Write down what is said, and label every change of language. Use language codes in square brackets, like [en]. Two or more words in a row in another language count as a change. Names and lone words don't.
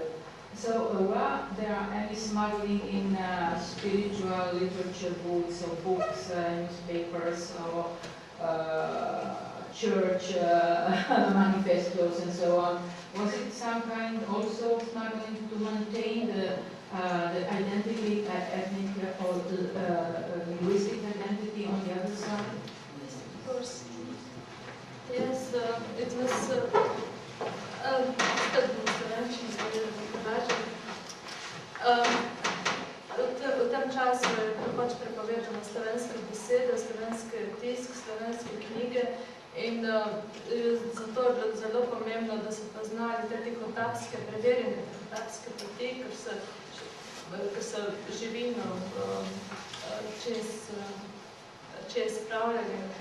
[en] So were there any smuggling in spiritual literature goods or books, newspapers, or church manifestos and so on? Was it some kind also smuggling to maintain the identity, ethnic or linguistic identity on the other side? Yes, of course. Yes, it was [sl] v tem času je pač prepovedano slovenske besede, slovenski tisk, slovenske knjige in zato je bilo zelo pomembno, da so poznali te tihotapske, preverjene tihotapske poti, ker so živino čez spravljali.